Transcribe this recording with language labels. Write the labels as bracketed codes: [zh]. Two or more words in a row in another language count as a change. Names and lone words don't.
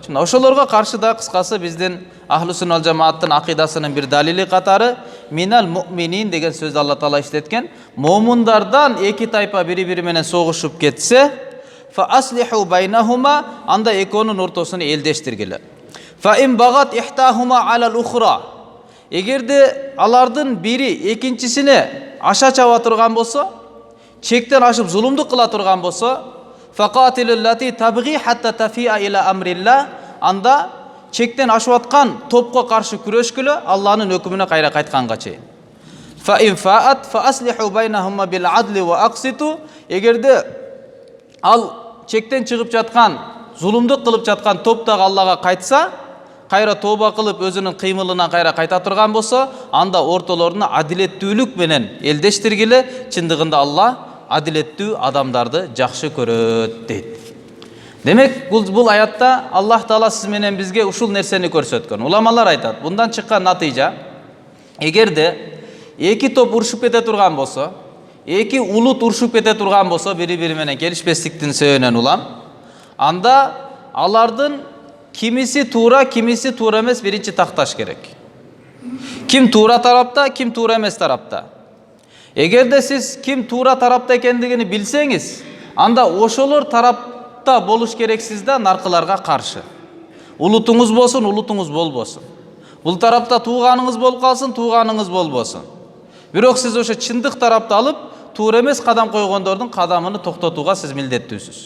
[ky] Ошолорго каршы да кыскасы биздин Ахлу Сунна вал Жамааттын акыйдасынын бир далили катары [ar] من المؤمنين [ky] деген сөздү Алла Таала иштеткен. Момундардан эки тайпа бири-бири менен согушуп кетсе, [ar] فأصلحوا بينهما, [ky] анда экөөнүн ортосуна элдештиргиле. [ar] فإن بغت إحداهما على الأخرى. [ky] Эгерде алардын бири экинчисине аша чаба турган болсо, чектен ашып зулумдук кыла турган болсо, [ar] فقاتلوا التي تبغي حتى تفيء إلى أمر الله, [ky] анда чектен ашып аткан топко каршы күрөшкүлө, Алланын өкүмүнө кайра кайтканга чейин. [ar] فإن فاءت فأصلحوا بينهما بالعدل وأقسطوا. [ky] Эгерде ал чектен чыгып жаткан, зулумдук кылып жаткан топ дагы Аллага кайтса, кайра тооба кылып өзүнүн кыймылынан кайра кайта турган болсо, анда ортолоруна адилеттүүлүк менен элдештиргиле. Чындыгында Алла адилеттүү адамдарды жакшы көрөт дейт. Демек, бул аятта Аллах Таала сиз менен бизге ушул нерсени көрсөткөн. Уламалар айтат, bundan чыккан натыйжа, эгерде эки топ урушуп кете турган болсо, эки улут урушуп кете турган болсо, бири-бири менен келишпестиктин себебинен улам, анда алардын кимиси туура эмес биринчи такташ керек. Ким туура тарапта, ким туура эмес тарапта. Эгерде сиз ким туура тарапта экендигин билсеңиз, анда ошолор тарапта болуш керексиз да наркыларга каршы. Улутуңуз болсун, улутуңуз болбосун. Бул тарапта тууганыңыз болуп калсын, тууганыңыз болбосун. Бирок сиз ошо чындык тарапты алып, туура эмес кадам койгондордун кадамын токтотууга сиз милдеттүүсүз.